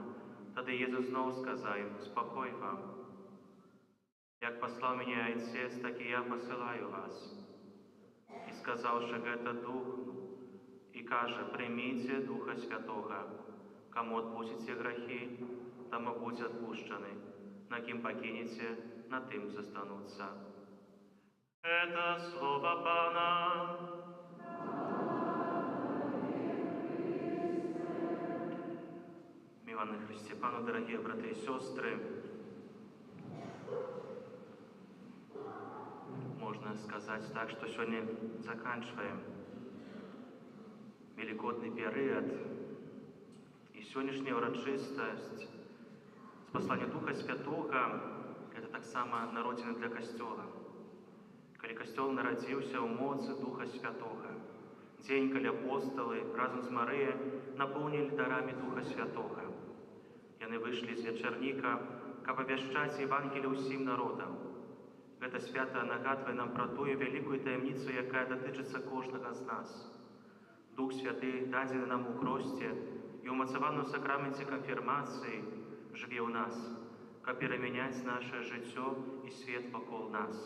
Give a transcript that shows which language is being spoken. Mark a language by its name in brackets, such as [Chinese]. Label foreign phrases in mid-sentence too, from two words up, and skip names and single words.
[Belarusian] Тады Езус зноў сказаў ім: «Спакой вам! Як паслаў мяне Айцец, так і я пасылаю вас». І сказаўшы гэта, духнуў і кажа: «Прыміце Духа Святога. Каму адпусціце грахі, таму будзе адпушчаны. На кім пакінеце, на тым застануцца». [Russian] Это слово Пана. Миланы Христе Пану, дорогие братья и сестры, можно сказать так, что сегодня заканчиваем великодный период, и сегодняшняя урочистость с посланием Духа Святого – это так само народина для Костёла. Коли Костёл народился у моцы Духа Святого, день, коли апостолы разом с Марией наполнили дарами Духа Святого. И они вышли из вечерника, как обещать Евангелие всем народам. [Belarusian] Гэта свята нагадвае нам пра тую вялікую таямніцу, якая датычыцца кожнага з нас. Дух Святы, дадзены нам у хросце і ўмацаваны ў сакраменце канфірмацыі, жыве ў нас, каб перамяняць наше жыццё і свет вакол нас.